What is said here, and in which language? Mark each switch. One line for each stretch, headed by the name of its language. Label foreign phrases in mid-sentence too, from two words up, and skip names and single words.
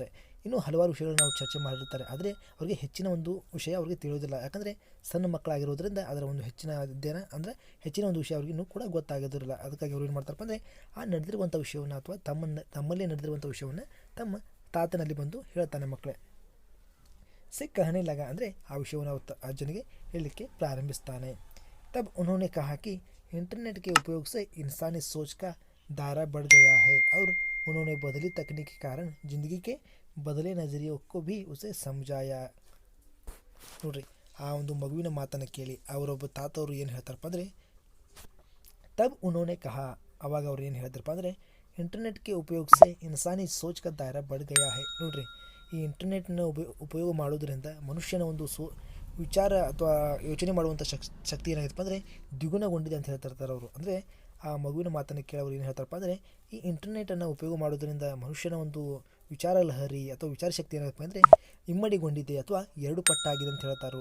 Kannada: ಇನ್ನೂ ಹಲವಾರು ವಿಷಯಗಳನ್ನು ನಾವು ಚರ್ಚೆ ಮಾಡಿರ್ತಾರೆ. ಆದರೆ ಅವರಿಗೆ ಹೆಚ್ಚಿನ ಒಂದು ವಿಷಯ ಅವ್ರಿಗೆ ತಿಳಿಯೋದಿಲ್ಲ. ಯಾಕಂದರೆ ಸಣ್ಣ ಮಕ್ಕಳಾಗಿರೋದ್ರಿಂದ ಅದರ ಒಂದು ಹೆಚ್ಚಿನ ಅಧ್ಯಯನ ಅಂದರೆ ಹೆಚ್ಚಿನ ಒಂದು ವಿಷಯ ಅವ್ರಿಗೆ ಇನ್ನೂ ಕೂಡ ಗೊತ್ತಾಗೋದಿಲ್ಲ. ಅದಕ್ಕಾಗಿ ಅವ್ರು ಏನು ಮಾಡ್ತಾರಪ್ಪ ಅಂದರೆ ಆ ನಡೆದಿರುವಂಥ ವಿಷಯವನ್ನು ಅಥವಾ ತಮ್ಮಲ್ಲೇ ನಡೆದಿರುವಂಥ ವಿಷಯವನ್ನು ತಮ್ಮ ತಾತನಲ್ಲಿ ಬಂದು ಹೇಳ್ತಾನೆ ಮಕ್ಕಳೇ.
Hindi: कहने लगा
Kannada: ಅಂದರೆ ಆ ವಿಷಯವನ್ನು ಅಜ್ಜನಿಗೆ ಹೇಳಲಿಕ್ಕೆ ಪ್ರಾರಂಭಿಸ್ತಾನೆ.
Hindi: तब उन्होंने कहा कि इंटरनेट के उपयोग से इंसानी सोच का दायरा बढ़ गया है और उन्होंने बदली तकनीक के कारण ज़िंदगी के बदले नज़रियों को भी उसे समझाया.
Kannada: ನೋಡ್ರಿ, ಆ ಒಂದು ಮಗುವಿನ ಮಾತನ್ನು ಕೇಳಿ ಅವರೊಬ್ಬ ತಾತವರು ಏನು ಹೇಳ್ತಾರಪ್ಪ ಅಂದರೆ
Hindi: तब उन्होंने कहा,
Kannada: ಅವಾಗ ಅವ್ರು ಏನು ಹೇಳ್ತಾರಪ್ಪ ಅಂದರೆ
Hindi: इंटरनेट के उपयोग से इंसानी सोच का दायरा बढ़ गया है.
Kannada: ನೋಡ್ರಿ, ಈ ಇಂಟರ್ನೆಟ್ನ ಉಪಯೋಗ ಮಾಡೋದ್ರಿಂದ ಮನುಷ್ಯನ ಒಂದು ವಿಚಾರ ಅಥವಾ ಯೋಚನೆ ಮಾಡುವಂಥ ಶಕ್ತಿ ಏನಾಗಿತ್ತಪ್ಪ ಅಂದರೆ ದ್ವಿಗುಣಗೊಂಡಿದೆ ಅಂತ ಹೇಳ್ತಿರ್ತಾರೆ ಅವರು. ಅಂದರೆ ಆ ಮಗುವಿನ ಮಾತನ್ನು ಕೇಳೋರು ಏನು ಹೇಳ್ತಾರಪ್ಪ ಅಂದರೆ ಈ ಇಂಟರ್ನೆಟನ್ನು ಉಪಯೋಗ ಮಾಡೋದ್ರಿಂದ ಮನುಷ್ಯನ ಒಂದು ವಿಚಾರ ಲಹರಿ ಅಥವಾ ವಿಚಾರ ಶಕ್ತಿ ಏನಾಗಪ್ಪ ಅಂದರೆ ಇಮ್ಮಡಿಗೊಂಡಿದೆ ಅಥವಾ ಎರಡು ಪಟ್ಟಾಗಿದೆ ಅಂತ ಹೇಳ್ತಾರೆ.